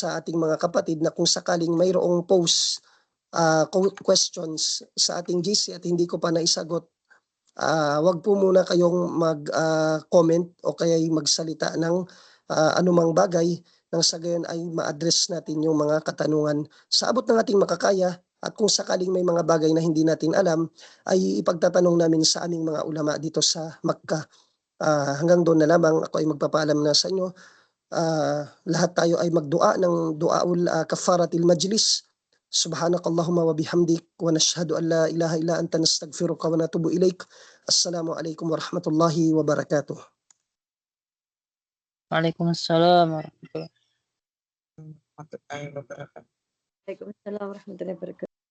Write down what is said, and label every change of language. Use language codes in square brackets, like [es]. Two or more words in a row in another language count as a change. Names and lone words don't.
[tl] sa ating mga kapatid na kung sakaling mayroong [en] post questions [tl] sa ating GC at hindi ko pa naisagot, wag po muna kayong mag-comment o kaya magsalita ng anumang bagay nang sa gayon ay ma-address natin yung mga katanungan sa abot ng ating makakaya, at kung sakaling may mga bagay na hindi natin alam ay ipagtatanong namin sa aming mga ulama dito sa Makkah. Hanggang doon na lamang, ako ay magpapaalam na sa inyo. Lahat tayo ay magdua ng [ar] دعاء كفارة المجلس. سبحانك اللهم وبحمدك نشهد أن لا إله إلا أنت نستغفرك ونتوب إليك. السلام عليكم ورحمة الله وبركاته. وعليكم السلام ورحمة الله وبركاته. وعليكم السلام ورحمة الله وبركاته.